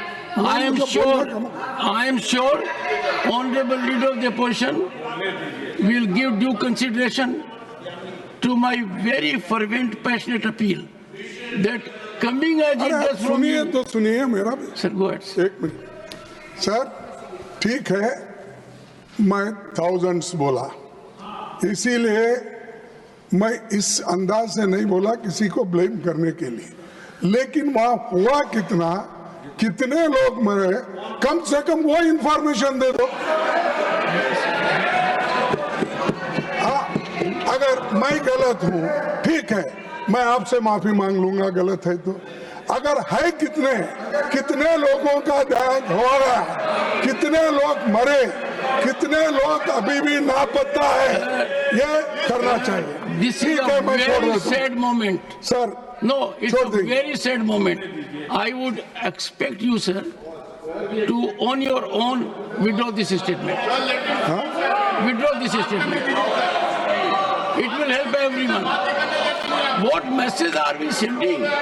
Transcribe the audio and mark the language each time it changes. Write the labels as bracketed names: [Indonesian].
[English] I am sure, Honorable Leader of the Opposition will give due consideration to my very fervent, passionate appeal that coming as it does from [Hindi] सुनिए [English] you. [Hindi] तो सुनिए मेरा भी। [English] Sir, go ahead. [Hindi] एक minute. Sir, ठीक है, मैं thousands बोला, इसीलिए मैं इस अंदाज से नहीं बोला किसी को ब्लेम करने के लिए, लेकिन वहां हुआ कितने लोग मरे, कम से कम वो इंफॉर्मेशन दे दो। अगर मैं गलत हूं, ठीक है, मैं आपसे माफी मांग लूंगा गलत है तो। अगर है कितने लोगों का देहांत हो रहा है, कितने लोग मरे, कितने लोग अभी भी लापता है, ये करना चाहिए। [English] This is a very sad moment. [Hindi] Sir, [English] no, it's a very sad moment. I would expect you, sir, to on your own withdraw this statement. Withdraw this statement. It will help everyone. What message are we sending?